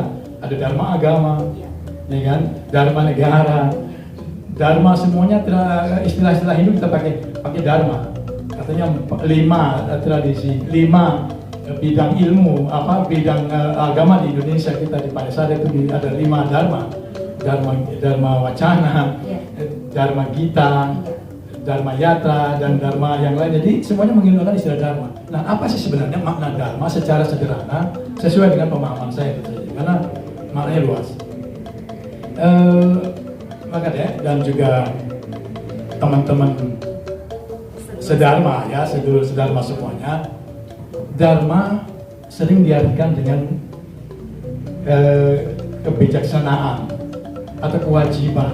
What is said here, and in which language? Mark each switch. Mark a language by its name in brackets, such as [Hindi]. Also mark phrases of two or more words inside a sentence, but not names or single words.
[Indonesian] Ada dharma agama, ya kan, dharma negara, dharma semuanya istilah-istilah Hindu kita pakai dharma. Katanya 5 tradisi, 5 bidang ilmu, bidang agama di Indonesia kita di Padesada itu ada 5 dharma wacana, dharma gita, dharma yatra, dan dharma yang lain. Jadi semuanya menggunakan istilah dharma. Nah, apa sih sebenarnya makna dharma secara sederhana sesuai dengan pemahaman saya tentu saja, karena maknanya luas. Maka dan juga teman-teman sedharma ya, sedulur sedharma semuanya, dharma sering diartikan dengan kebijaksanaan atau kewajiban.